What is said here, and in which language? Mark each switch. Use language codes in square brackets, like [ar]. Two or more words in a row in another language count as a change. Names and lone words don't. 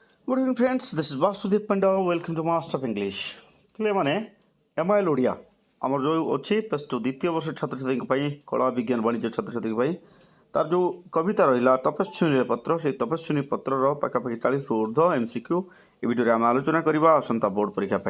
[en] Good evening, friends. This is Vasudev Panda. Welcome to Master of English. [or] ପିଲେ ମାନେ ଏମ୍ଆଇଏଲ୍ ଓଡ଼ିଆ ଆମର ଯେଉଁ ଅଛି [en] plus two [or] ଦ୍ୱିତୀୟ ବର୍ଷ ଛାତ୍ରଛାତ୍ରୀଙ୍କ ପାଇଁ କଳା ବିଜ୍ଞାନ ବାଣିଜ୍ୟ ଛାତ୍ରଛାତ୍ରୀଙ୍କ ପାଇଁ ତାର ଯେଉଁ କବିତା ରହିଲା ତପସ୍ୱିନୀ ପତ୍ର ସେଇ ତପସ୍ୱିନୀ ପତ୍ରର ପାଖାପାଖି 40ରୁ ଉର୍ଦ୍ଧ୍ୱ ଏମ୍ସିକ୍ୟୁ ଏ ଭିଡ଼ିଓରେ ଆମେ ଆଲୋଚନା କରିବା ଆସନ୍ତା ବୋର୍ଡ଼ ପରୀକ୍ଷା ପାଇଁ।